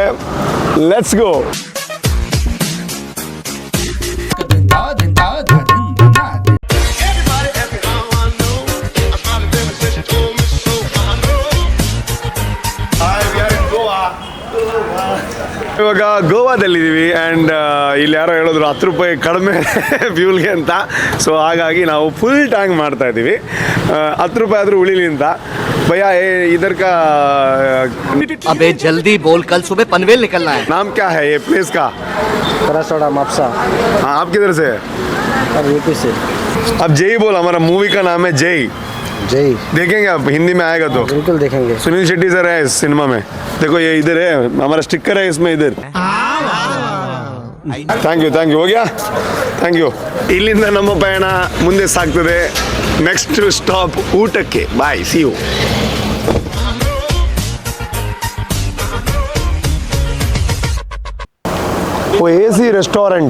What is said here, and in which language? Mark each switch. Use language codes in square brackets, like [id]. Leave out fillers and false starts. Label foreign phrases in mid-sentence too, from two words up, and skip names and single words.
[en] Let's go. [kn] ಇವಾಗ ಗೋವಾದಲ್ಲಿದ್ದೀವಿ. ಆ್ಯಂಡ್ ಇಲ್ಲಿ ಯಾರೋ ಹೇಳಿದ್ರು 10 ರೂಪಾಯಿ ಕಡಿಮೆ ಫ್ಯೂಲ್ಗೆ ಅಂತ. ಸೊ ಹಾಗಾಗಿ ನಾವು [en] full tank [kn] ಮಾಡ್ತಾ ಇದ್ದೀವಿ. 10 ರೂಪಾಯಿ ಆದರೂ ಉಳಿಲಿ ಅಂತ. [hi] भैया इधर का अबे जल्दी बोल, कल सुबह पनवेल निकलना है. नाम क्या है ये प्लेस का? परसोड़ा मापसा. हाँ, आप किधर से? यूपी से. अब जय बोल, हमारा मूवी का नाम है जय. जय देखेंगे आप? हिंदी में आएगा तो बिल्कुल देखेंगे. सुनील शेट्टी सर है इस सिनेमा में. देखो ये इधर है, हमारा स्टिकर है इसमें इधर. [en] thank you. ಹೋಗ್ಯಾ? thank you. [kn] ಇಲ್ಲಿಂದ ನಮ್ಮ ಪಯಣ ಮುಂದೆ ಸಾಗ್ತದೆ. [en] next stop [kn] ಊಟಕ್ಕೆ. [en] bye, see you. ಓ AC restaurant.